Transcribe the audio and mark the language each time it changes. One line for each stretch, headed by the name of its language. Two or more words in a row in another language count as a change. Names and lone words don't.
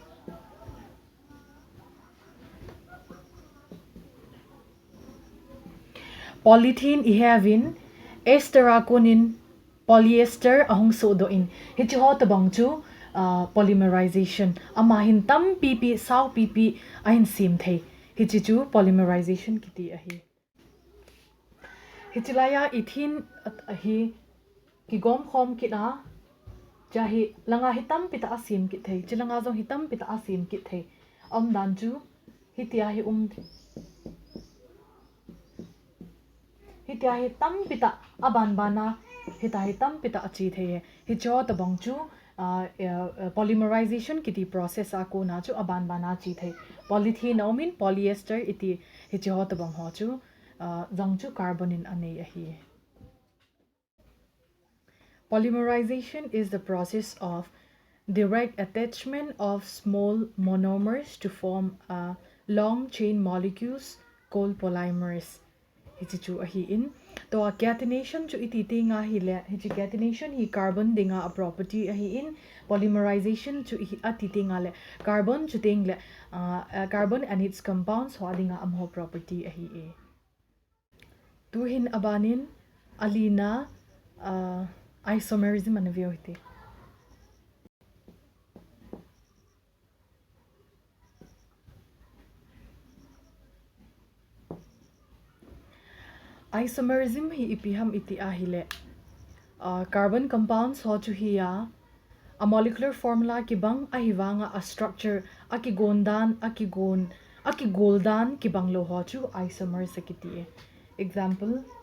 Thado Chin: polythene ihavin esteraconin polyester ahung so do in hi chi ho ta bang chu polymerization amahin tam pp sau pp ahin sim thei hi chi chu polymerization kiti a hi hichilaya ithin hi ki gom khom ki na chahi langa hitam pita asim ki thei chilanga zo hitam pita asim ki thei dan chu hitia hi hitia hi tam pita aban bana hita hi tam pita achi thei hi cho ta bang chu polymerization kiti process a ko na chu aban bana chi thei polythene omin polyester iti hi cho ta bang ho chu zong chu carbon in anei a hi
English: Polymerization is the process of direct attachment of small monomers to form long chain molecules called polymers.
Thado Chin: Hichi chu a hi in to catenation chu iti tinga hi le hichi catenation hi carbon dinga a property a hi in polymerization chu hi ati tinga le carbon chu ting le
English: carbon and its compounds
Thado Chin: ho dinga amho property a hi e tu hin abanin alina isomerism anavyo hite isomerism hi ipiham iti ahile
English: carbon compounds
Thado Chin: ho chu hiya a
English: molecular formula
Thado Chin: ki bang ahiwanga a structure aki goldan ki bang lo ho chu isomer sakiti example